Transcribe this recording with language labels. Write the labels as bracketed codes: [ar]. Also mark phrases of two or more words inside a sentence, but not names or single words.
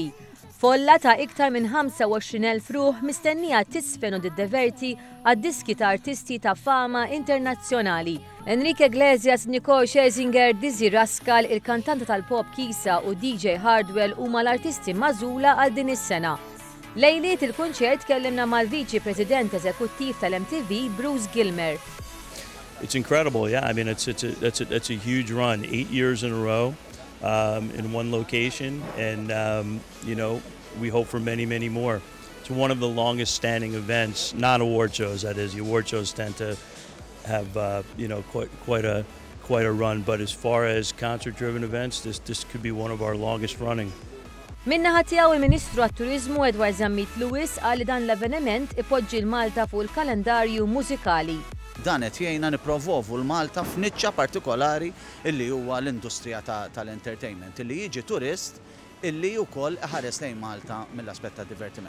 [mt] Folla ta' iktar minn 25,000 ruħ mistennija tisfen u tiddeverti għad-diski ta' artisti ta' fama internazzjonali. Enrique Iglesias, Nicole Scherzinger, Dizzy Rascal, il-kantanta tal-pop Kisa u DJ Hardwell huma l-artisti magħżula għal din is-sena. Lejliet il-kunċert kellimna mal-Viċi President Eżekuttiv tal-MTV, Bruce Gilmer. [en] It's incredible, yeah. I mean, it's a huge run, 8 years in a row in one location, and you know, we hope for many, many more. It's one of the longest standing events, not award shows. That is, the award shows tend to have you know, quite a run, but as far as concert-driven events, this could be one of our longest running. [mt] Minnaħa tiegħu il-Ministru għat-Turiżmu Edward Zammit Lewis qal li dan l-avveniment ipoġġi l-Malta fuq il-kalendarju mużikali. Dan qed jgħinna nipprovovu l-Malta f'niċċa partikolari illi huwa l-industrija tal-entertainment, illi jiġi turist illi wkoll ħares lejn Malta mill-aspett tad-divertiment.